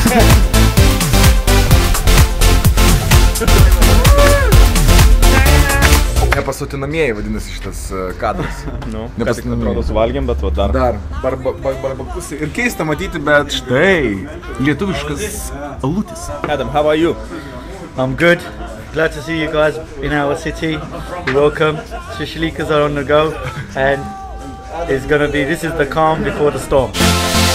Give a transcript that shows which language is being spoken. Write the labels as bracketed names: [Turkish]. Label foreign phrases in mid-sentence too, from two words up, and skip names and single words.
[Lithuanian] Nepasotinamieji vadinasi šitas kadras. Ką tik atrodo suvalgėm, bet dar. Dar. Barbakusai. Ir keista matyti, bet štai lietuviškas alutis. [English] Adam, how are you? I'm good. Glad to see you guys in our city. You're welcome. Shishalikas are on the go, and this is the calm before the storm.